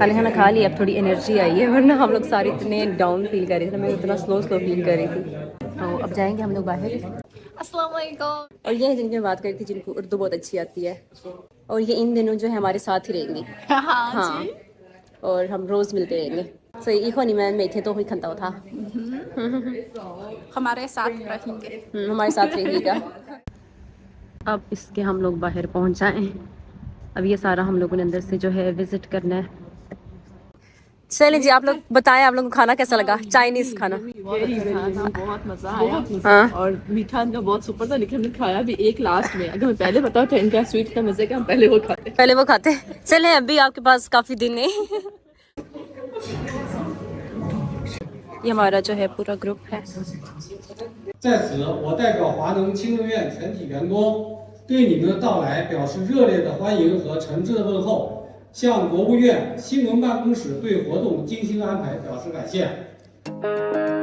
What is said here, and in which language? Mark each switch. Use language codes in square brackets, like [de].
[hi] खाना खा लिया, अब थोड़ी एनर्जी आई है, वरना हम लोग सारे इतने डाउन फील कर रहे थे, मैं इतना स्लो फील कर रही थी। तो अब जाएंगे हम लोग बाहर। अस्सलाम वालेकुम। और ये है जिनकी मैं बात करी थी, जिनको उर्दू बहुत अच्छी आती है, और ये इन दिनों जो है हमारे साथ ही रहेंगी। हाँ, और हम रोज़ मिलते रहेंगे। [zh] 所以以后你们每天都会看到他。 [hi] हमारे साथ रहेंगे। हमारे साथ रहिएगा। अब इसके हम लोग बाहर पहुंच जाएं। अब ये सारा हम लोगों ने अंदर से जो है विजिट करना है। चलें जी, आप लोग बताएं, आप लोगों को खाना कैसा लगा? चाइनीज़ खाना बहुत मजा आया। हाँ। और मीठा इनका बहुत सुपर था, लेकिन हमने खाया भी एक लास्ट में। अगर मैं पहले बताऊँ तो इनका स्वीट का मजे का, हम पहले वो खाते। चलें, अभी आपके पास काफ़ी दिन है। ये हमारा जो है पूरा ग्रुप है। [zh] 在此，我代表华能轻能院全体员工对你们的到来表示热烈的欢迎和诚挚的问候，向国务院新闻办公室对活动精心安排表示感谢。